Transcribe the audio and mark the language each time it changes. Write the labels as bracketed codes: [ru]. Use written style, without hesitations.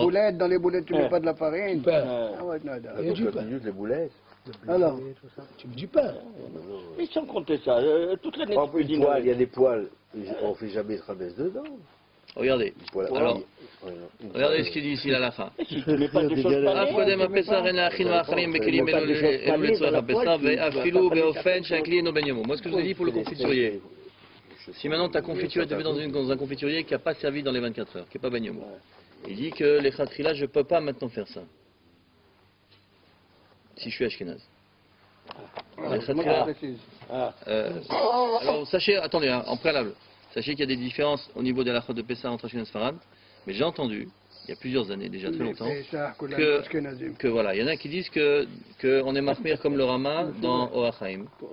[fr] des boulettes, dans les boulettes tu mets pas de la farine. Du pain. Ah ouais, non, non. La Et du cocotte pain. minute, les boulettes. Alors, Tu mets du pain. Mais sans compter ça, toute l'année Par exemple, cuisines une poêle, avec. il y a des poêles, on ne fait jamais de Hametz dedans. regardez. Une poêle- Alors, Ouais, non. regardez ce qu'il dit ici, la fin. Si tu mets pas de choses [he] אף קודם [fr] pareilles, [he] הפסח אין להכין מאכלים בכלים אלו לצורך הפסח ואפילו באופן שהכלי אינו בן יומו. [fr] Moi ce que je vous ai dit pour le confiturier. Si maintenant ta confiture est dans un confiturier qui n'a pas servi dans les 24 heures, qui n'est pas ben yomo, il dit que les khatrila, je ne peux pas maintenant faire ça. Si je suis ashkenaz. Les khatrila, alors sachez, attendez, hein, en préalable, sachez qu'il y a des différences au niveau de la de Pessah entre Ashkenaz et Sfarad, mais j'ai entendu, il y a plusieurs années, déjà très longtemps, que voilà, il y en a qui disent que on est mahmir comme le Rama dans Oachaim.